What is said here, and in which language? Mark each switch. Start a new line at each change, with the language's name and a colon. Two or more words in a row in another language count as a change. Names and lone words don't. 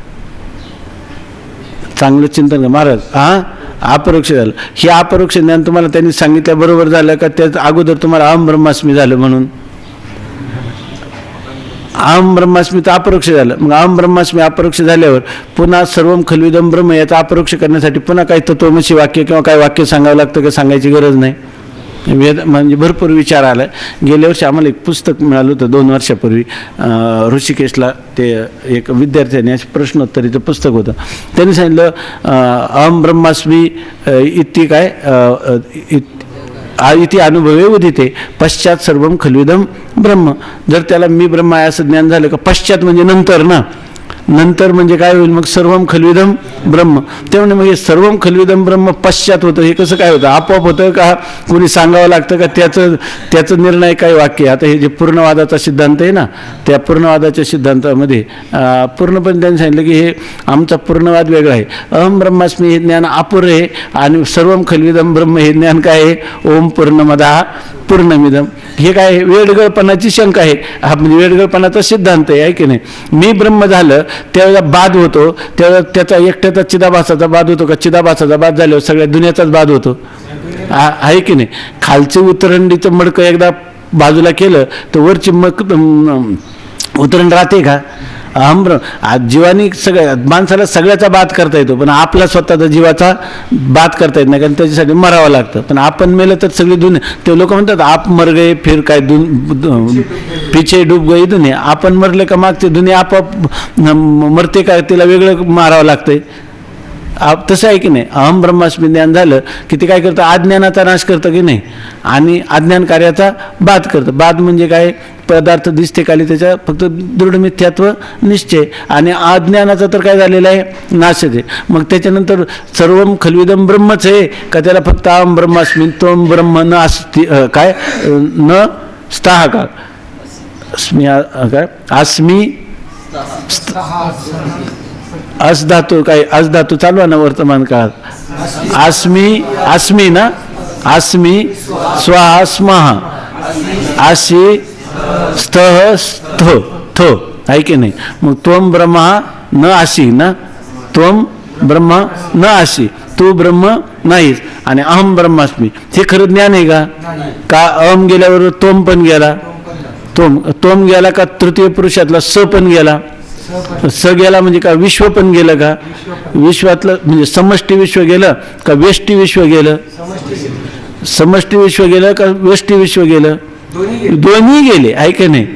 Marathi: चांगलं चिंतन महाराज. अपरोक्ष झालं. हे अपरोक्ष ज्ञान तुम्हाला त्यांनी सांगितल्या बरोबर झालं का त्याच अगोदर तुम्हाला
Sanskrit: अहम ब्रह्मास्मी
Marathi: झालं म्हणून?
Sanskrit: अहम ब्रह्मास्मी
Marathi: तर अपरोक्ष झालं. मग
Sanskrit: अहम ब्रह्मास्मी
Marathi: अपरोक्ष झाल्यावर पुन्हा
Sanskrit: सर्वम खल्विदम ब्रह्म
Marathi: याचा अपरोक्ष करण्यासाठी पुन्हा काही तत्वमसी वाक्य किंवा काही वाक्य सांगावं लागतं का? सांगायची गरज नाही. वेद म्हणजे भरपूर विचार आला. गेल्या वर्षी आम्हाला एक पुस्तक मिळालं होतं 2 वर्षापूर्वी ऋषिकेशला. ते एक विद्यार्थ्याने प्रश्नोत्तरीचं पुस्तक होतं. त्यांनी सांगितलं
Sanskrit: अहम ब्रह्मास्मी इति काय इति अनुभवे उदिते पश्चात सर्वम खल्विदम ब्रह्म.
Marathi: जर त्याला मी ब्रह्म आहे असं ज्ञान झालं का? पश्चात म्हणजे नंतर ना, नंतर म्हणजे काय होईल?
Sanskrit: मग सर्वम खल्विदम ब्रह्म.
Marathi: त्यामुळे मग हे
Sanskrit: सर्वम खल्विदम ब्रह्म
Marathi: पश्चात होतं. हे कसं काय होतं? आपोआप होतं का कोणी सांगावं लागतं का? त्याचं निर्णय काय वाक्य? आता हे जे पूर्णवादाचा सिद्धांत आहे ना, त्या पूर्णवादाच्या सिद्धांतामध्ये पूर्णपणे त्यांनी सांगितलं की हे आमचा पूर्णवाद वेगळा आहे.
Sanskrit: अहम ब्रह्मास्मी
Marathi: हे ज्ञान अपूर्ण आहे आणि
Sanskrit: सर्वम खल्विदम ब्रह्म
Marathi: हे ज्ञान काय आहे?
Sanskrit: ओम पूर्णमदः पूर्णमिदम.
Marathi: हे काय आहे? वेडगळपणाची शंका आहे. हा म्हणजे वेडगळपणाचा सिद्धांत आहे की नाही? मी ब्रह्म झालं त्यावेळेला बाद होतो, त्यावेळेला त्याचा एकट्याचा चिदाभासाचा बाद होतो का? चिदाभासाचा बाद झाल्यावर सगळ्या दुनियाचाच बाद होतो, आहे की नाही? खालचे उतरंडीचं मडकं एकदा बाजूला केलं तर वरची उतरंड राहते का?
Sanskrit: अहम ब्रह्म.
Marathi: आज जीवानी सगळ्या माणसाला सगळ्याचा बात करता येतो, पण आपला स्वतःचा जीवाचा बात करता येत नाही, कारण त्याच्यासाठी मरावं लागतं. पण आपण मेलं तर सगळी दुनिया, ते लोक म्हणतात
Hindi: आप मर गए फिर काय पिछे डूब गई दुनिया.
Marathi: आपण मरले का मागते दुनिया आपोआप मरते का, तिला वेगळं मारावं लागतंय. तसं आहे की नाही.
Sanskrit: अहम ब्रह्मास्मी
Marathi: ज्ञान झालं की ते काय करतं, अज्ञानाचा नाश करतं की नाही, आणि अज्ञान कार्याचा बाध करतं. बाध म्हणजे काय, पदार्थ दिसते खाली त्याच्या फक्त दृढ मिथ्यात्व निश्चय, आणि अज्ञानाचा तर काय झालेला आहे, नाशच आहे. मग त्याच्यानंतर
Sanskrit: सर्वम खलविदम ब्रह्मच
Marathi: आहे का, त्याला फक्त
Sanskrit: अहम ब्रह्मास्मी त्वम ब्रह्म न अस्ति
Marathi: काय न स्ताह का अस्मी काय अस्मी अस धातू काय, अस धातू चालू आहे ना वर्तमान काळात. अस्मी ना,
Sanskrit: अस्मी स्वाहा स्महा आशी स्थः स्थो थो
Marathi: आहे की नाही. मग
Sanskrit: त्वम ब्रह्मा न आशी
Marathi: ना,
Sanskrit: त्वम ब्रह्म न आशी,
Marathi: तू ब्रह्म नाहीस, आणि
Sanskrit: अहम ब्रह्मास्मी
Marathi: हे खरं ज्ञान आहे का अहम गेल्याबरोबर त्वम पण गेला, त्वम गेला का तृतीय पुरुषातला स पण गेला, स गेला म्हणजे का विश्व पण गेलं का, विश्वातलं म्हणजे समष्टी विश्व गेलं का व्यष्टी विश्व गेलं, समष्टी विश्व गेलं का व्यष्टी विश्व गेलं, दोन्ही गेले आहे की नाही.